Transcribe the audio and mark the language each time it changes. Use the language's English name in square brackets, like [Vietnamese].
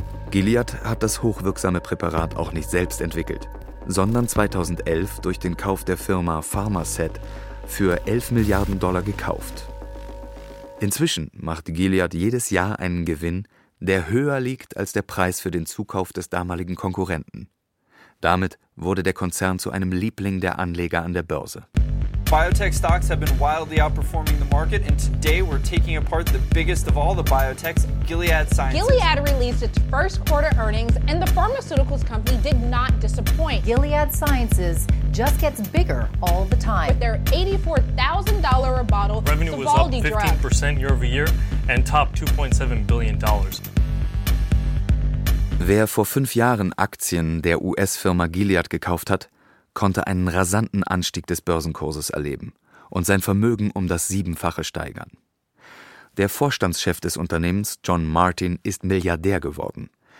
[German] Gilead hat das hochwirksame Präparat auch nicht selbst entwickelt, sondern 2011 durch den Kauf der Firma Pharmacet für 11 Milliarden Dollar gekauft. Inzwischen macht Gilead jedes Jahr einen Gewinn, der höher liegt als der Preis für den Zukauf des damaligen Konkurrenten. Damit wurde der Konzern zu einem Liebling der Anleger an der Börse. [English] Biotech stocks have been wildly outperforming the market, and today we're taking apart the biggest of all the biotechs, Gilead Sciences. Gilead released its first quarter earnings, and the pharmaceuticals company did not disappoint. Gilead Sciences just gets bigger all the time. With their $84,000 a bottle Revenue Sovaldi drug. Revenue was up 15% year over year and topped $2.7 billion. [German] Wer vor 5 Jahren Aktien der US-Firma Gilead gekauft hat, konnte einen rasanten Anstieg des Börsenkurses erleben und sein Vermögen um das 7-fache steigern. Der Vorstandschef des Unternehmens, John Martin, ist Milliardär geworden.